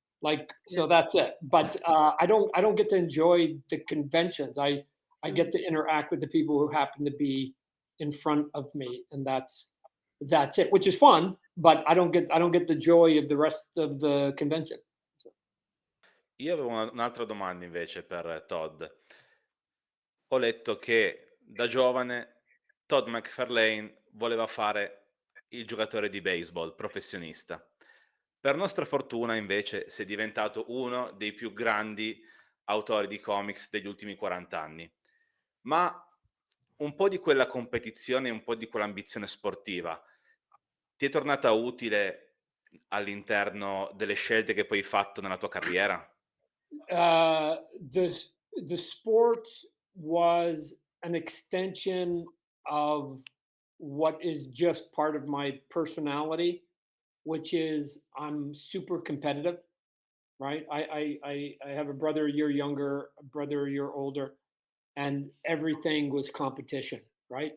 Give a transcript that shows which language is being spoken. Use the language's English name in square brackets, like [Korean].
[English] like so. Yeah. That's it. But I don't get to enjoy the conventions. I get to interact with the people who happen to be in front of me, and that's it, which is fun. But I don't get the joy of the rest of the convention. So. [Italian] Io avevo un'altra domanda invece per Todd. Ho letto che da giovane Todd McFarlane voleva fare il giocatore di baseball professionista. Per nostra fortuna invece sei diventato uno dei più grandi autori di comics degli ultimi 40 anni. Ma un po' di quella competizione, un po' di quell'ambizione sportiva ti è tornata utile all'interno delle scelte che poi hai fatto nella tua carriera? [English] uh, the the sports was an extension of what is just part of my personality, which is I'm super competitive. Right? I have a brother a year younger, a brother a year older, and everything was competition. Right?